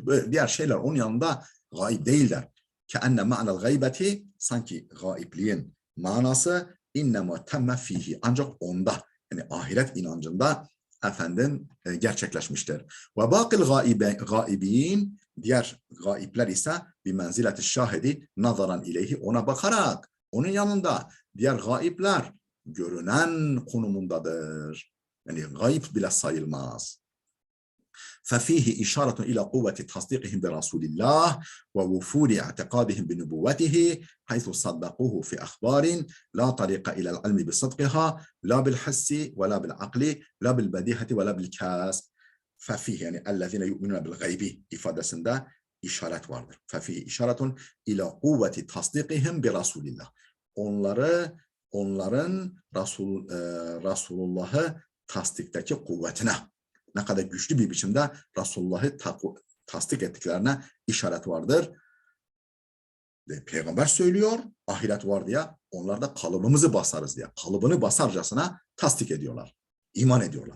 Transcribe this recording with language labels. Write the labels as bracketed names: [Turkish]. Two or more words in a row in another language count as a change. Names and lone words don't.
[Turkish] Böyle diğer şeyler onun yanında gaib değiller. [Arabic] كأن معنى الغيبة, [Turkish] sanki gaibliğin manası [Arabic] إنما تم فيه, [Turkish] ancak onda, yani ahiret inancında efendim gerçekleşmiştir. [Arabic] وباقي الغيب, [Turkish] diğer gaibler ise [Arabic] بمنزلة الشاهد نظرا إليه, [Turkish] ona bakarak onun yanında diğer gaibler görünen konumundadır. Yani gaib bile sayılmaz. [Arabic] ففيه إشارة إلى قوة تصديقهم برسول الله ووفور اعتقادهم بنبوته حيث صدقوه في أخبار لا طريق إلى العلم بصدقها لا بالحس ولا بالعقل لا بالبديهة ولا بالكسب. [Turkish] ففيه yani [Arabic] الذين يؤمنون بالغيب [Turkish] ifadesinde işaret vardır. [Arabic] ففيه إشارة إلى قوة تصديقهم برسول الله. [Turkish] Onların Resulullah'ı tasdikteki kuvvetine, ne kadar güçlü bir biçimde Resulullah'ı tasdik ettiklerine işaret vardır. Peygamber söylüyor, ahiret var diye, onlar da kalıbımızı basarız diye, kalıbını basarcasına tasdik ediyorlar, iman ediyorlar.